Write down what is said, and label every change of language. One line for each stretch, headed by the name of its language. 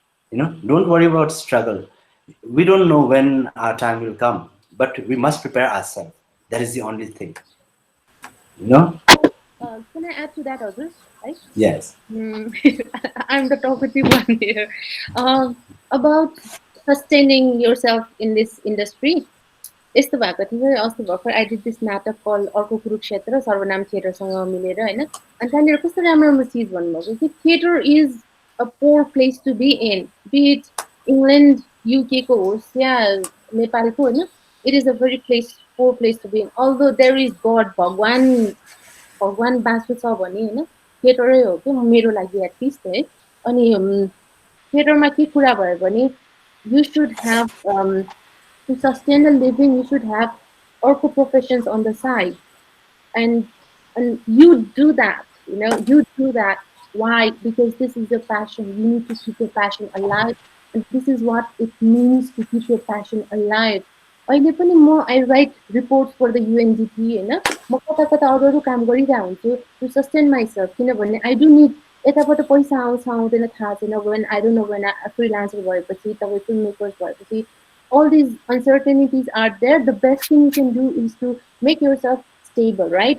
English: You know, don't worry about struggle. We don't know when our time will come, but we must prepare ourselves. That is the only thing. You know? Can I add to that, Azur? Right? Yes. I'm the talkative one here. About sustaining yourself in this industry.
Nepali: यस्तो भएको थियो अस्ति भर्खर
English: I did this नाटक call अर्को कुरुक्षेत्र सर्वनाम थिएटरसँग मिलेर होइन अनि त्यहाँनिर कस्तो राम्रो राम्रो चिज भन्नुभएको कि theatre is a poor place to be in be it England युकेको होस् या नेपालको होइन it is a very poor place to be in. Although there is God,
Nepali: भगवान बाँच्नु छ भने होइन थिएटरै हो कि मेरो लागि एटलिस्ट है अनि थिएटरमा के कुरा भयो भने
English: you should have to sustain a living, you should have orco professions on the side, and you do that, you know, you do that. Why? Because this is your passion. You need to keep your passion alive, and this is what it means to keep your passion alive. अहिले पनि म I write reports for the UNDP होइन
Nepali: म कता कता अरू काम गरिरहेको हुन्छु
English: to sustain myself किनभने I do need
Nepali: यताबाट पैसा आउँछ आउँदैन थाहा छैन
English: When I don't know when freelancer भएपछि तपाईँ film makers भएपछि all these uncertainties are there. The best thing you can do is to make yourself stable, right?